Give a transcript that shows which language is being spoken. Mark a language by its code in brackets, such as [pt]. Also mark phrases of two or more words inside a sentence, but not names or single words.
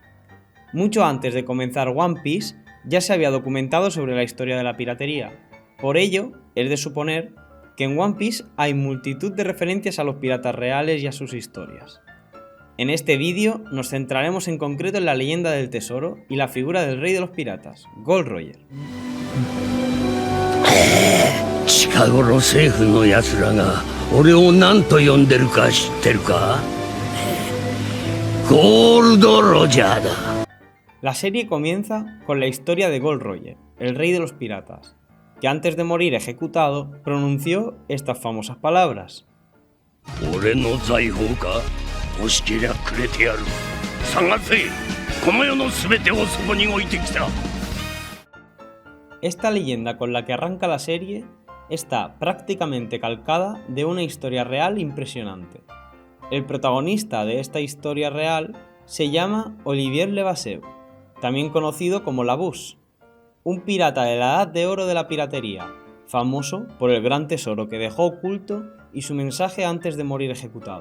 [es] Mucho antes de comenzar One Piece, ya se había documentado sobre la historia de la piratería. Por ello, es de suponer que en One Piece hay multitud de referencias a los piratas reales y a sus historias. En este vídeo nos centraremos en concreto en la leyenda del tesoro y la figura del rey de los piratas, Gold Roger. [ja] 近頃政府のやつらが俺を何と呼んでるか知ってるか？ゴールド・ロジャーだ。 [es] La serie comienza con la historia de Gold Roger, el rey de los piratas, que antes de morir ejecutado pronunció estas famosas palabras. [ja] 俺の財宝か？欲しけりゃくれてやる。探せ！この世の全てをそこに置いてきた。 [es] Esta leyenda con la que arranca la serie está prácticamente calcada de una historia real impresionante. El protagonista de esta historia real se llama Olivier Levasseur, también conocido como Labus, un pirata de la Edad de Oro de la piratería, famoso por el gran tesoro que dejó oculto y su mensaje antes de morir ejecutado.